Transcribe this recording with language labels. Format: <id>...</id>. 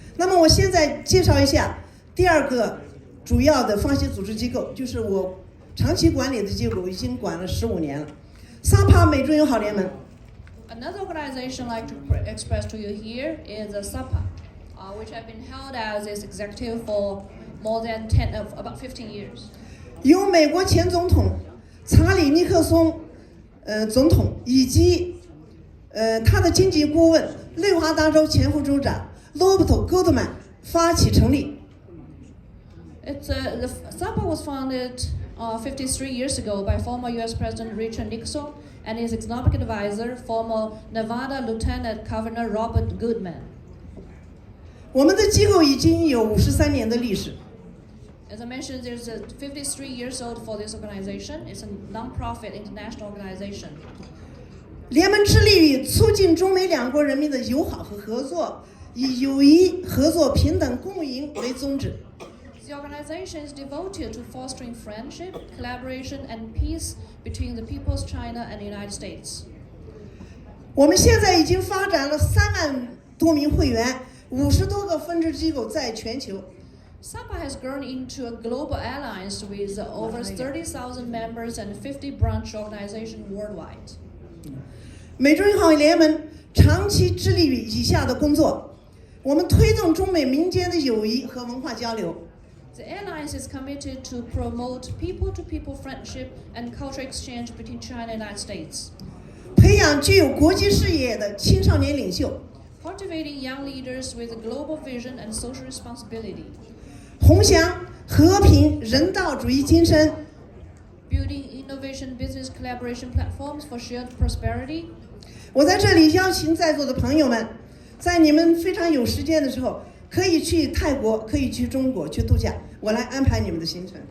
<zh>那么我现在介绍一下第二个主要的发起组织机构，就是我长期管理的机构，已经管了15年了。 SAPA 美中友好联盟。</zh> <en>Another organization I'd like to express to you here is SAPA, which I've been held as its executive for more than about 15 years.</en> <zh>由美国前总统查理尼克松总统以及他的经济顾问内华达州前副州长罗伯特·戈德曼发起成立。</zh> <en>The SAPA was founded 53 years ago by former U.S. President Richard Nixon and his economic advisor, former Nevada Lieutenant Governor Robert Goodman.</en> <zh>我们的机构已经有53年的历史。</zh> <en>As I mentioned, there's 53 years old for this organization. It's a non-profit international organization.</en> <zh>联盟致力于促进中美两国人民的友好和合作，以友谊、合作、平等、共赢为宗旨。</zh> <en>The organization is devoted to fostering friendship, collaboration, and peace between the peoples of China and the United States.</en> <zh>我们现在已经发展了3万多名会员，50多个分支机构在全球。</zh> <en>SAPA has grown into a global alliance with over 30,000 members and 50 branch organizations worldwide.</en> <zh>美中友好联盟长期致力于以下的工作：我们推动中美民间的友谊和文化交流。</zh> <en>The alliance is committed to promote people-to-people friendship and cultural exchange between China and the United States.</en> <zh>培养具有国际视野的青少年领袖。</zh> <en>Cultivating young leaders with a global vision and social responsibility.</en> <zh>弘扬和平人道主义精神。</zh> <en>Building innovation business collaboration platforms for shared prosperity.</en> <zh>我在这里邀请在座的朋友们，在你们非常有时间的时候，可以去泰国，可以去中国去度假，我来安排你们的行程。</zh>